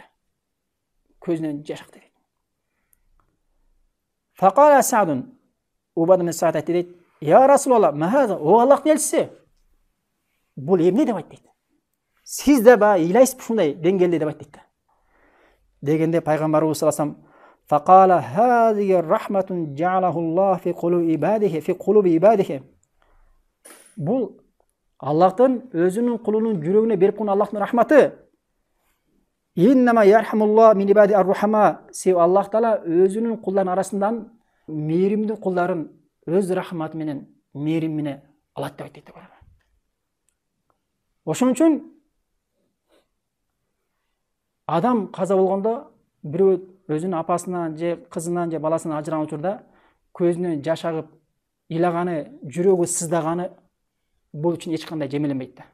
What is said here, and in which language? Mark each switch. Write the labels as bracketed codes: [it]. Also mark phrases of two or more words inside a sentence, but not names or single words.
[ky] Көзүнөн жаш акты дейт. [ar] فقال سعد, [ky] Убада ибн Саад айтты дейт: [ar] "يا رسول الله، ما هذا, [ky] о Аллахтын элчиси, бул эмне?" деп айтты дейт. "Сиз да ба ыйлайсызбы ушундай деңгээлде?" деп айтты дейт. Дегенде пайгамбарыбыз [ar] صلى الله عليه وسلم: "فقال هذه رحمة جعلها الله في قلوب عباده". [ky] Бул Аллахтын өзүнүн кулунун жүрөгүнө берип койгон Аллахтын рахматы. [ar] إنما يرحم الله من عباده الرحماء. [ky] Себеби Аллах Таала өзүнүн кулдарынын арасынан мээримдүү кулдарын өз рахматы менен, мээрим менен алат деп айтты. Ошон үчүн адам каза болгондо бирөө өзүнүн апасынан же кызынан же баласынан ажыраган учурда көзүнөн жаш агып, ыйлаганы, жүрөгү сыздаганы бул үчүн эч кандай жемеленбейт да.